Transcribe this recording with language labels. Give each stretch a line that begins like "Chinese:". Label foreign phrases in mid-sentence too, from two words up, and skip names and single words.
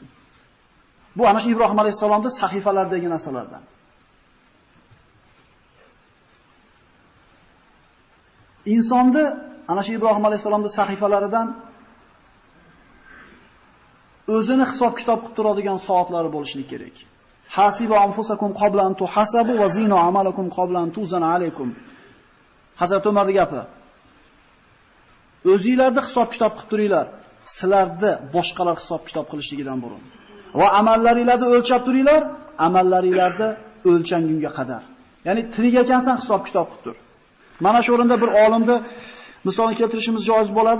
Uzbek: Bu ana shu Ibrohim alayhisolamning sahifalardagi narsalardan. Insonni ana shu Ibrohim alayhisolamning sahifalaridan o'zini hisob kitob qilib turadigan soatlari bo'lishi kerak.
Arabic: حاسبوا أنفسكم قبل أن تحاسبوا وزنوا أعمالكم قبل أن توزن عليكم.
Uzbek: Hazrat Umarning gapi. O'zingizlarni hisob kitob qilib turinglar, sizlarni boshqalar hisob kitob qilishligidan burun. Va amallaringizni o'lchab turinglar, amallaringizni o'lchangunga qadar. Ya'ni tirik ekansan hisob kitob qilib tur. Mana shu o'rinda bir olimni misolni keltirishimiz joiz bo'ladi.